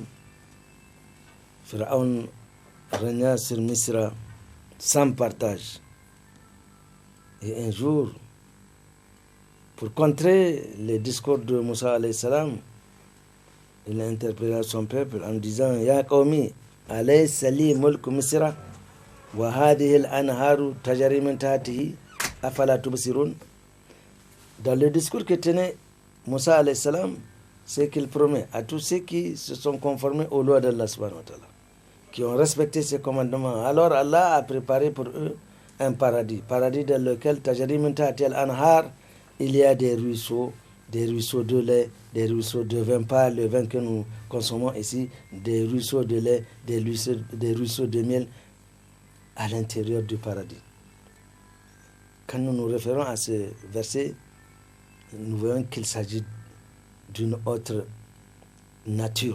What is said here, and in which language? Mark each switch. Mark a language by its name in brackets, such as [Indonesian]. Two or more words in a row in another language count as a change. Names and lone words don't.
[French] Pharaon régna sur Misra sans partage. Et un jour, pour contrer les discours de Moussa [Arabic] عليه السلام, [French] il interpella son peuple en disant: [Arabic] يا قوم أليس لي ملك مصر وهذه الأنهار تجري من تحته أفلا تبصرون. [French] Dans le discours que tenait Moussa [Arabic] عليه السلام, [French] c'est qu'il promet à tous ceux qui se sont conformés aux lois d'Allah [Arabic] سبحانه وتعالى, [French] qui ont respecté ses commandements. Alors Allah a préparé pour eux un paradis dans lequel [Arabic] تجري من تحته الأنهار, [French] il y a des ruisseaux de lait, des ruisseaux de vin, pas le vin que nous consommons ici, des ruisseaux de lait, des ruisseaux de miel à l'intérieur du paradis. Quand nous nous référons à ce verset, nous voyons qu'il s'agit d'une autre nature.